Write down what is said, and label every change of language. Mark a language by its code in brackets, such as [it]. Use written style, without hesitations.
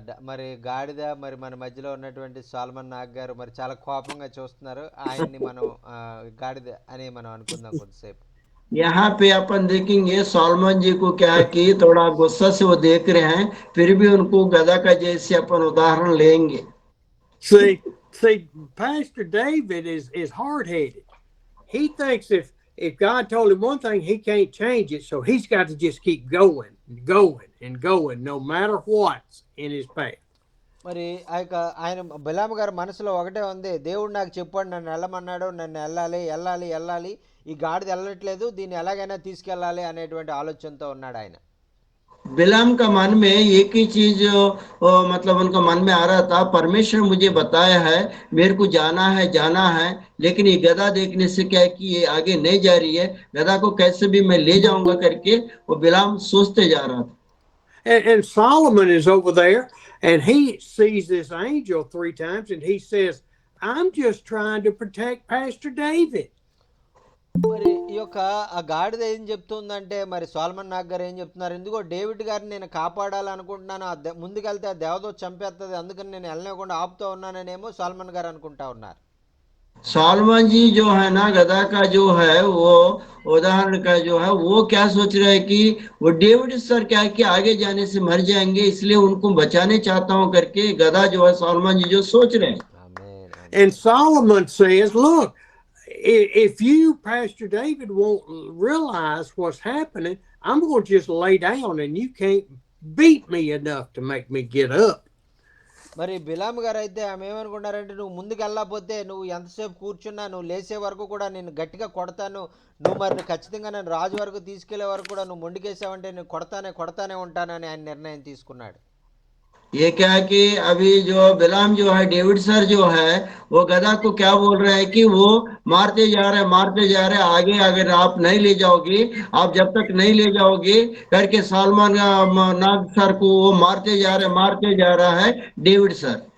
[te] మరి గాడిద మరి మన మధ్యలో ఉన్నటువంటి సాల్మన్ నాగ్ గారు మరి చాలా కోపంగా చూస్తున్నారు. ఆయన్ని మనం గాడిద అని మనం అనుకుందాం కొద్దిసేపు. [hi] यहाँ पे अपन देखेंगे सॉलमन जी को क्या है कि थोड़ा गुस्सा से वो देख रहे हैं, फिर भी उनको गधा का जैसे अपन उदाहरण लेंगे। [en] See, Pastor David is hard-headed. He thinks if God told him one thing, he can't change it, so he's got to just keep going and going, no matter what's in his path. [te] మరి ఆయన బిలాం గారి మనసులో ఒకటే ఉంది, దేవుడు నాకు చెప్పాడు, నన్ను వెళ్ళమన్నాడు, నన్ను వెళ్ళాలి, ఈ గాడిద వెళ్ళట్లేదు, దీన్ని ఎలాగైనా తీసుకెళ్ళాలి అనేటువంటి ఆలోచనతో ఉన్నాడు ఆయన. [hi] बिलाम का मन में एक ही चीज मतलब उनका मन में आ रहा था, परमेश्वर मुझे बताया है मेरे को जाना है, लेकिन ये गधा देखने से क्या है कि ये आगे नहीं जा रही है, गधा को कैसे भी मैं ले जाऊंगा करके वो बिलाम सोचते जा रहा था। [en] And Solomon is over there and he sees this angel 3 times and he says, I'm just trying to protect Pastor David. [te] మరి ఈ యొక్క ఆ గాడిద ఏం చెప్తుందంటే మరి సోలమన్ నాగ్ గారు ఏం చెప్తున్నారు, ఎందుకో డేవిడ్ గారిని నేను కాపాడాలనుకుంటున్నాను, ముందుకెళ్తే ఆ దేవదూత చంపేస్తుంది, అందుకని నేను వెళ్ళనివ్వకుండా ఆపుతూ ఉన్నాననేమో సోలమన్ గారు అనుకుంటా ఉన్నారు. [hi] सलमान जी जो है ना, गधा का जो है वो उदाहरण का जो है वो क्या सोच रहे हैं कि वो डेविड सर क्या है कि आगे जाने से मर जाएंगे, इसलिए उनको बचाने चाहता हूं करके गधा जो है सलमान जी जो सोच रहे हैं। [te] ఆమేన్, [en] And [te] amen. [en] Solomon says, look, if you, Pastor David, won't realize what's happening, I'm going to just lay down and you can't beat me enough to make me get up. [te] మరి బిలాం గారు అయితే ఆమె ఏమనుకున్నారంటే, నువ్వు ముందుకు వెళ్ళకపోతే నువ్వు ఎంతసేపు కూర్చున్నా నువ్వు లేచే వరకు కూడా నేను గట్టిగా కొడతాను, నువ్వు మరి ఖచ్చితంగా నన్ను రాజు వరకు తీసుకెళ్లే వరకు కూడా నువ్వు మొండికేసావంటే నేను కొడతానే ఉంటానని ఆయన निर्णయం తీసుకున్నాడు. [hi] ये क्या है कि अभी जो बिलाम जो है, डेविड सर जो है वो गधा को क्या बोल रहे हैं कि वो मारते जा रहे आगे, अगर आप नहीं ले जाओगे, आप जब तक नहीं ले जाओगे करके सलमान नाग सर को वो मारते जा रहा है डेविड सर।